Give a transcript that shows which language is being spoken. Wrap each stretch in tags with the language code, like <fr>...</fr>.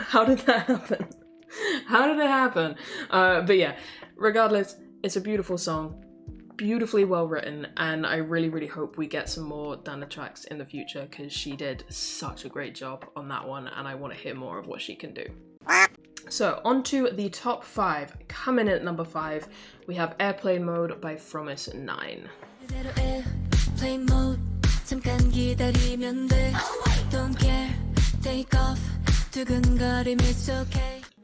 <en>How did that happen? How did it happen? But yeah, regardless, it's a beautiful song, beautifully well written, and I really, really hope we get some more Dana tracks in the future because she did such a great job on that one, and I want to hear more of what she can do. So on to the top 5. Coming in at number 5, we have Airplane Mode by Fromis9. Airplane mode,</en> <ko>잠깐 기다리면 돼.</ko> <en>Don't care, take off. 두근거림, it's okay.</en>